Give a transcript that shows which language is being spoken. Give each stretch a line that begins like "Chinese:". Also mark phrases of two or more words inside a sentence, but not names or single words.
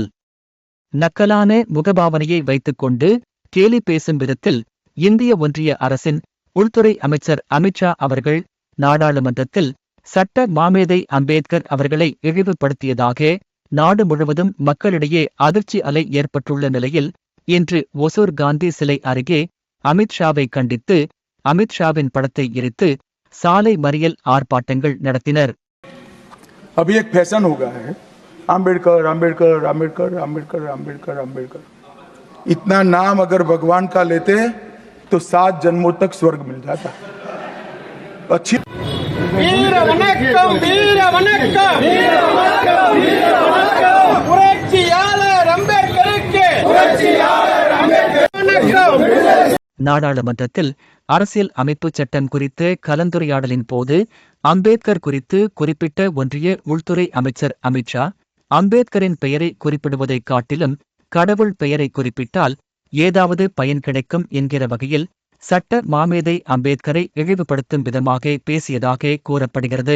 Tamil: நக்கலான முகபாவனையை வைத்துக் கொண்டு கேலி பேசும் விதத்தில் இந்திய ஒன்றிய அரசின் உள்துறை அமைச்சர் அமித்ஷா அவர்கள் நாடாளுமன்றத்தில் சட்ட மாமேதை அம்பேத்கர் அவர்களை இழிவுபடுத்தியதாக நாடு முழுவதும் மக்களிடையே அதிர்ச்சி அலை ஏற்பட்டுள்ள நிலையில் இன்று ஒசூர் காந்தி சிலை அருகே அமித்ஷாவை கண்டித்து அமித்ஷாவின் படத்தை எரித்து சாலை மறியல் ஆர்ப்பாட்டங்கள் நடத்தினர்.
Hindi: अभी एक फैशन हो गया है आम्बेडकर आम्बेडकर आम्बेडकर आम्बेडकर आम्बेडकर आम्बेडकर। इतना नाम अगर भगवान का लेते तो 7 जन्मों तक स्वर्ग मिल जाता।
Tamil: அச்சி வீர வணக்கம் வீர வணக்கம் வீர வணக்கம் வீர வணக்கம் புரட்சியாளர் அம்பேத்கருக்கு புரட்சியாளர் அம்பேத்கர். நாடாளுமன்றத்தில் அரசியல் அமைப்பு சட்டம் குறித்த கலந்துரையாடலின் போது அம்பேத்கர் குறித்து குறிப்பிட்ட ஒன்றிய உள்துறை அமைச்சர் அமித்ஷா, அம்பேத்கரின் பெயரை குறிப்பிடுவதைக் காட்டிலும் கடவுள் பெயரை குறிப்பிட்டால் ஏதாவது பயன் கிடைக்கும் என்கிற வகையில் சட்ட மாமேதை அம்பேத்கரை இழிவுபடுத்தும் விதமாக பேசியதாக கூறப்படுகிறது.